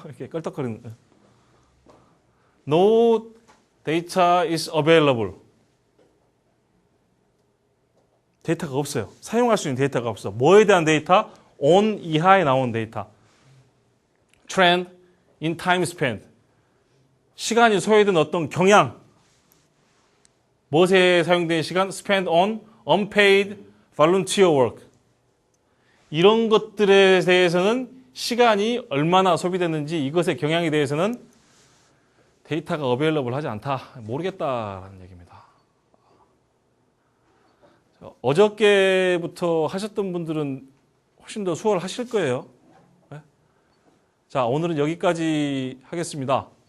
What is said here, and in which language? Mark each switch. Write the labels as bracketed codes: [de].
[ko] 이렇게 껄떡거리는. [en] No data is available. [ko] 데이터가 없어요. 사용할 수 있는 데이터가 없어. 뭐에 대한 데이터? on 이하에 나온 데이터. [en] trend in time spent. [ko] 시간이 소요된 어떤 경향. 무엇에 사용된 시간? [en] spent on unpaid volunteer work. [ko] 이런 것들에 대해서는 시간이 얼마나 소비됐는지 이것의 경향에 대해서는 데이터가 available 하지 않다. 모르겠다라는 얘기입니다. 어저께부터 하셨던 분들은 훨씬 더 수월하실 거예요. 자, 오늘은 여기까지 하겠습니다.